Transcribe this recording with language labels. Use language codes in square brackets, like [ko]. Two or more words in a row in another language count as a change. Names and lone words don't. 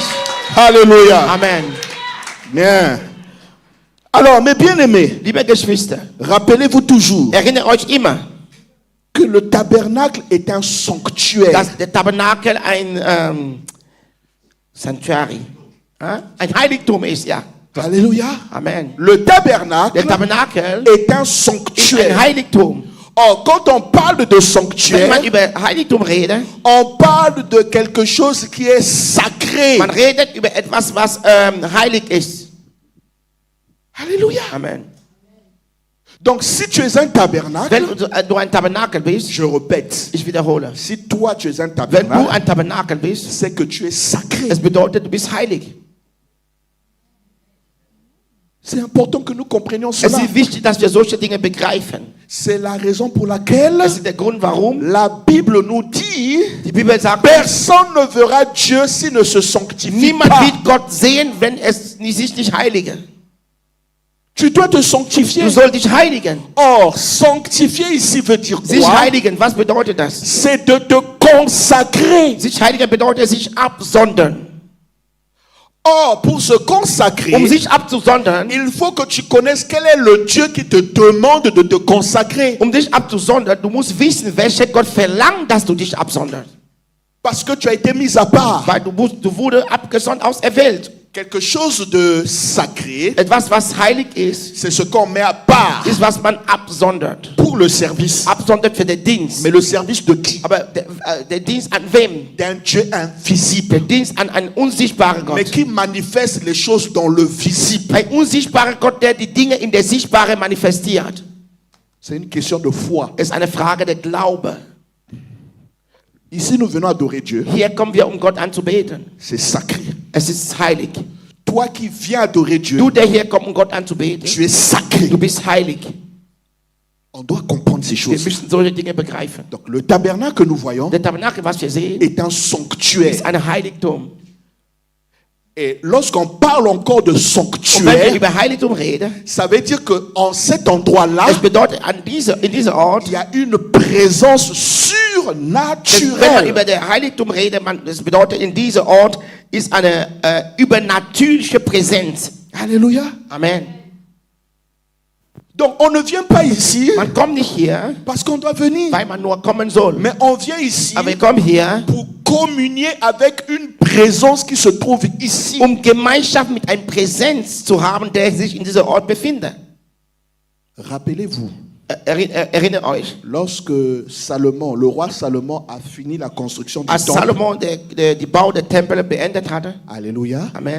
[fr] Alléluia. Amen. Bien. Alors, mes bien-aimés, [de] Liebe Geschwister, [fr] rappelez-vous toujours [de] erinnert euch immer, [fr] que le tabernacle est un sanctuaire. [de] dass der Tabernakel ein Sanctuary, ein Heiligtum ist, ja. [fr] Alléluia. Amen. Le tabernacle [de] Der Tabernakel [fr] est un [de] ist ein [fr] sanctuaire. [de] Heiligtum. [fr] Or, quand on parle de [de] Wenn [fr] sanctuaire, [de] man über Heiligtum redet, [fr] on parle de quelque chose qui est sacré. [de] man redet über etwas, was heilig ist. [fr] Alléluia. Amen. Donc, si tu es un tabernacle, [de] Wenn du ein Tabernakel bist, [fr] je répète, [de] ich wiederhole, [fr] si toi tu es un [de] wenn du [fr] tabernacle, [de] ein Tabernakel bist, [fr] c'est que tu es sacré. [de] es bedeutet, du bist heilig. [fr] C'est important que nous comprenions [de] Es [fr] cela. [de] ist wichtig, dass wir solche Dinge begreifen. [fr] C'est la raison pour laquelle [de] Das ist der Grund, warum [fr] la Bible nous dit [de] die Bibel sagt, [fr] personne ne verra Dieu s'il ne se sanctifie [de] niemand [fr] pas. [de] wird Gott sehen, wenn es sich nicht heilige. [fr] Tu dois te sanctifier. [de] Du sollst dich heiligen. [fr] Or, sanctifier ici veut dire [de] Sich [fr] quoi? [de] heiligen, was bedeutet das? [fr] C'est de te consacrer. [de] Sich heiligen bedeutet sich absondern. [fr] Or, pour se consacrer, [de] Sich abzusondern, [fr] il faut que tu connaisses quel est le Dieu qui te demande de te consacrer. [de] dich abzusondern, du musst wissen, welcher Gott verlangt, dass du dich absonderst. [fr] Parce que tu as été mis à part. [de] Weil du wurdest abgesondert, auserwählt. [fr] Quelque chose de sacré, [de] Etwas, was heilig ist, [fr] c'est ce qu'on met à part [de] ist, was man absondert. [fr] pour le service. [de] Absondert für den Dienst. [fr] Mais le service de qui? [de] Aber der Dienst an wem? [fr] D'un Dieu invisible, [de] Der Dienst an einen unsichtbaren [fr] mais [de] Gott. [fr] qui manifeste les choses dans le visible. [de] Ein unsichtbarer Gott, der die Dinge in der Sichtbare manifestiert. [fr] C'est une question de foi. [de] Es ist eine Frage der Glaube. [fr] Ici, nous venons adorer Dieu. [de] Hier kommen wir, um Gott anzubeten. [fr] C'est sacré. [de] Es ist heilig. [fr] Toi qui viens adorer Dieu, [de] Du, der hier kommt, um Gott anzubeten, [fr] tu es sacré. [de] du bist heilig. [fr] On doit comprendre ces [de] Wir [fr] choses. [de] müssen solche Dinge begreifen. [fr] Donc, le tabernacle que nous voyons [de] Der Tabernakel, was wir sehen, [fr] est un [de] ist [fr] sanctuaire. [de] ein Heiligtum. [fr] Et lorsqu'on parle encore de [de] Und wenn wir [fr] sanctuaire, [de] über Heiligtum reden, [fr] ça veut dire qu'en cet endroit-là, [de] es bedeutet, in diesem Ort, [fr] il y a une présence [de] wenn man [fr] surnaturelle. [de] über den Heiligtum redet, das bedeutet, in diesem Ort ist eine übernatürliche Präsenz. [fr] Alléluia. Amen. Donc, on ne vient pas ici [de] Man kommt nicht hier, [fr] parce qu'on doit venir. [de] weil man nur kommen soll. [fr] Mais on vient ici [de] Aber wir kommen hier, [fr] pour communier avec une présence qui se trouve ici. [de] Gemeinschaft mit einer Präsenz zu haben, der sich in diesem Ort befindet. [fr] Rappelez-vous, [de] Erinnert euch, [fr] lorsque Salomon, le roi Salomon, a fini la construction du [de] als [fr] temple, [de] Salomon die Bau der Tempel beendet hatte, [fr] Alléluia, Amen,